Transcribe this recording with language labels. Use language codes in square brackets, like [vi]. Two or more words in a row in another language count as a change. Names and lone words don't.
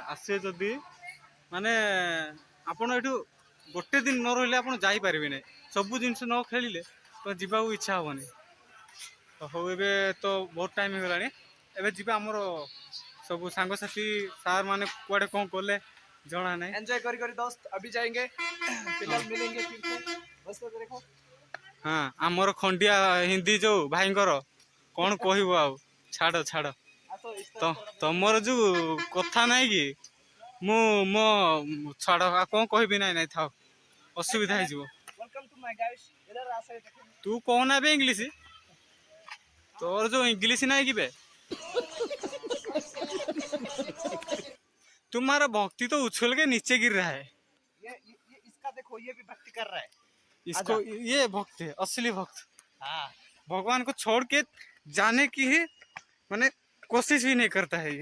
[or] ଆସିବେ ଯଦି ମାନେ ଆପଣ ଏଠୁ ଗୋଟେ ଦିନ ନ ରହିଲେ ଆପଣ ଯାଇପାରିବେ ନାହିଁ। ସବୁ ଜିନିଷ ନ ଖେଳିଲେ ତ ଯିବାକୁ ଇଚ୍ଛା ହବନି। ହଉ ଏବେ ତ ବହୁତ ଟାଇମ୍ ହେଇଗଲାଣି, ଏବେ ଯିବା ଆମର ସବୁ ସାଙ୍ଗସାଥି ସାର୍ ମାନେ କୁଆଡ଼େ କ'ଣ କଲେ ଜଣା ନାହିଁ। [hi] एंजॉय करी करी दोस्त अभी जाएंगे, फिलहाल मिलेंगे फिर से। बस तो देखो [or] ହଁ ଆମର ଖଣ୍ଡିଆ ହିନ୍ଦୀ ଯୋଉ ଭାଇଙ୍କର କ'ଣ କହିବୁ ଆଉ, ଛାଡ଼। ତ ତମର ଯୋଉ କଥା ନାହିଁ କି, ମୁଁ ମୋ ଛାଡ଼ ଆଉ କ'ଣ କହିବି। ନାଇଁ ଥାଉ, ଅସୁବିଧା ହେଇଯିବ। [en] welcome to my guys, [hi] इधर आ सकते देखो। [or] ତୁ କହୁନା ବେ ଇଂଲିଶ, ତୋର ଯୋଉ ଇଂଲିଶ ନାହିଁ କି ବେ। [hi] तुम्हारा भक्ति तो उछल के नीचे गिर रहा है। ये इसका देखो, ये भी भक्ति कर रहा है। इसको ये भक्त है, असली भक्त। हाँ भगवान को छोड़ के जाने की ही माने कोशिश भी नहीं करता है ये।